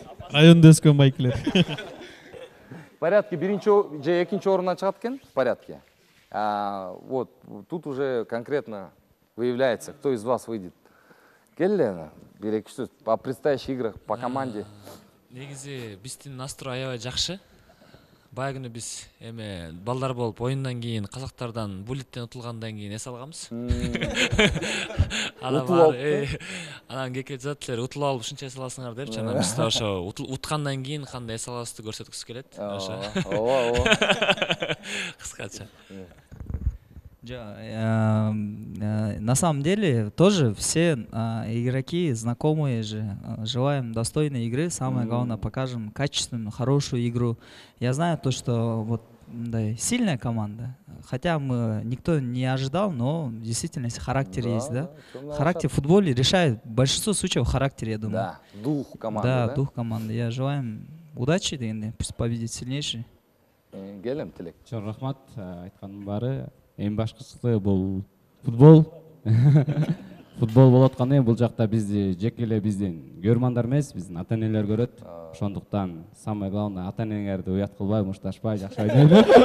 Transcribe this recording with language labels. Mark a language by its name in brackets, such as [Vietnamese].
[Kyrgyz] Районда өскен байкілер. [Russian] В порядке [Kyrgyz] биринчи же экинчи орундан чыгат экен, [Russian] в порядке. Вот тут уже конкретно выявляется, кто из вас выйдет. [Kyrgyz] Келле, бир-эки сөз [Russian] по предстоящих играх, по команде. [Kyrgyz] Негизи биздин настрой аябай жакшы. Бая күнү биз эме балдар болуп оюндан кийин казактардан буллеттен утулгандан кийин эс алганбыз. Анан кекелеп жатат элер утулуп алып ушунча эс аласыңар депчи, анан биз ошо уткандан кийин кандай эс алабызды көрсөткүбүз келет. Ошо. Кыскача. [Russian] На самом деле тоже все игроки знакомые же, желаем достойной игры, самое главное покажем качественную, хорошую игру. Я знаю то, что вот да, сильная команда, хотя никто не ожидал, но действительно если характер есть, да? Характер в футболе решает большинство случаев характер, я думаю. Да, дух команды. Да, дух команды. Я желаем удачи, пусть победит сильнейший. [Kyrgyz] Келем тилек. Чоң рахмат, айтканымдын баары. Эң башкысы бул футбол. Футбол болуп атканы бул жакта бизди жеке эле биздин көрмандар эмес, биздин ата-энелер көрөт. Ошондуктан [Russian] самое главное [Kyrgyz] ата-энеңерди уят кылбай, мушташпай, жакшы ойнойлу.